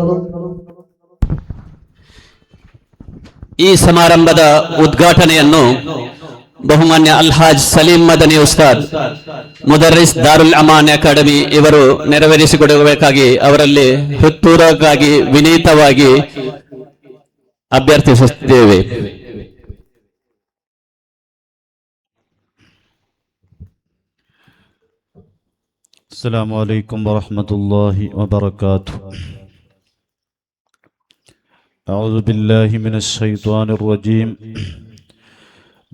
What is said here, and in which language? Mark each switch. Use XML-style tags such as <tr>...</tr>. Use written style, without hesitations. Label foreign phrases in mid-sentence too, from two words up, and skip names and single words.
<kn>ಈ ಸಮಾರಂಭದ ಉದ್ಘಾಟನೆಯನ್ನು ಬಹುಮಾನ್ಯ ಅಲ್ಹಾಜ್ ಸಲೀಂ ಮದನಿ ಉಸ್ತಾದ್ ಮುದರ್ರಿಸ್ ದಾರುಲ್ ಅಮಾನ್ ಅಕಾಡೆಮಿ ಇವರು ನೆರವೇರಿಸಿಕೊಡಬೇಕಾಗಿ ಅವರಲ್ಲಿ ಹೃತ್ಪೂರ್ವಕವಾಗಿ ವಿನೀತವಾಗಿ ಅಭ್ಯರ್ಥಿಸುತ್ತೇವೆ.</kn> <ar>السلام عليكم ورحمة الله وبركاته. أعوذ بالله من الشيطان الرجيم.</ar>